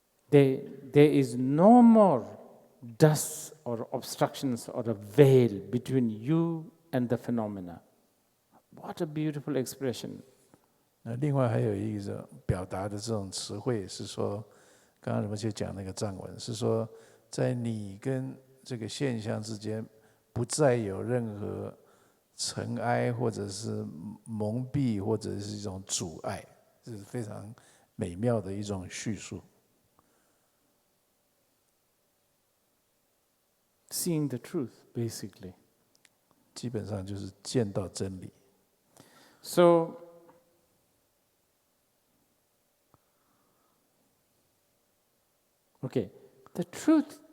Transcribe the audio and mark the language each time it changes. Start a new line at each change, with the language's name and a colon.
English: There is no more dust or obstructions or a veil between you and the phenomena. What a beautiful expression.
Chinese: 那另外还有一种表达的这种词汇是说，刚刚我们就讲那个藏文，是说在你跟这个现象之间，不再有任何尘埃或者是蒙蔽或者是一种阻碍，这是非常美妙的一种叙述。
English: Seeing the truth, basically.
Chinese: 基本上就是见到真理。
English: So, okay, the truth.